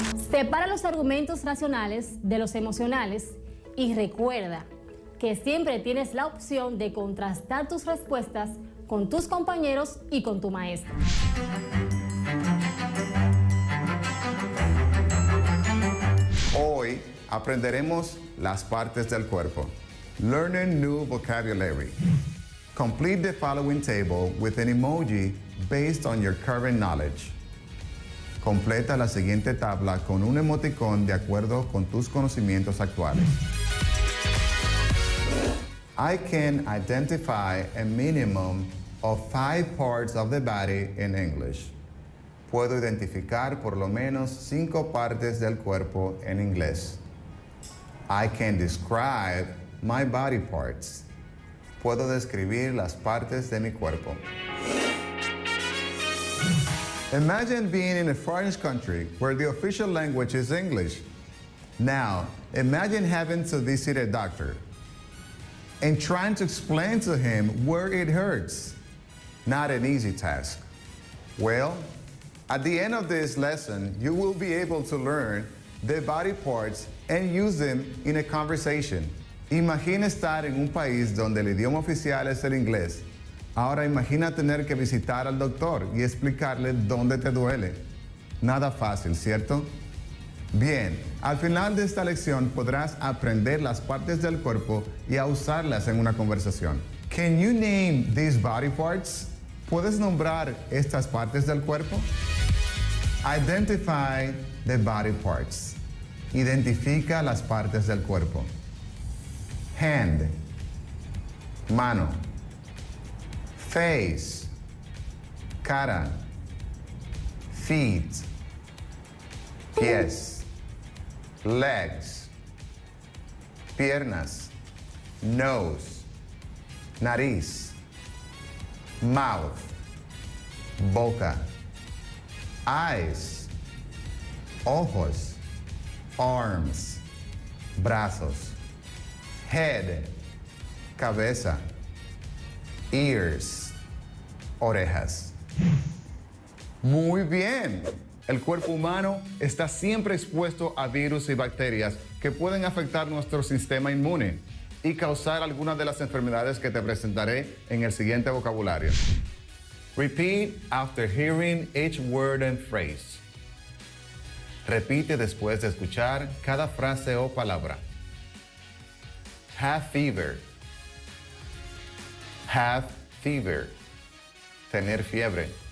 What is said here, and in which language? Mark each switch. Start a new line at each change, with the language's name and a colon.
Spanish: Separa los argumentos racionales de los emocionales y recuerda que siempre tienes la opción de contrastar tus respuestas con tus compañeros y con tu maestra. Hoy aprenderemos las partes del cuerpo.
English: Learn a new vocabulary. Complete the following table with an emoji based on your current knowledge.
Spanish: Completa la siguiente tabla con un emoticón de acuerdo con tus conocimientos actuales.
English: I can identify a minimum of 5 parts of the body in English.
Spanish: Puedo identificar por lo menos 5 partes del cuerpo en inglés.
English: I can describe my body parts.
Spanish: Puedo describir las partes de mi cuerpo.
English: Imagine being in a foreign country where the official language is English. Now, imagine having to visit a doctor and trying to explain to him where it hurts. Not an easy task. Well, at the end of this lesson, you will be able to learn the body parts and use them in a conversation.
Spanish: Imagina estar en un país donde el idioma oficial es el inglés. Ahora imagina tener que visitar al doctor y explicarle dónde te duele. Nada fácil, ¿cierto? Bien, al final de esta lección podrás aprender las partes del cuerpo y a usarlas en una conversación.
English: Can you name these body parts?
Spanish: ¿Puedes nombrar estas partes del cuerpo?
English: Identify the body parts.
Spanish: Identifica las partes del cuerpo.
English: Hand, mano. Face, cara. Feet, pies. Legs, piernas. Nose, nariz. Mouth, boca. Eyes, ojos. Arms, brazos. Head, cabeza. Ears, orejas.
Spanish: Muy bien. El cuerpo humano está siempre expuesto a virus y bacterias que pueden afectar nuestro sistema inmune. y causar algunas de las enfermedades que te presentaré en el siguiente vocabulario.
English: Repeat after hearing each word and phrase.
Spanish: Repite después de escuchar cada frase o palabra.
English: Have fever. Have fever.
Spanish: Tener fiebre.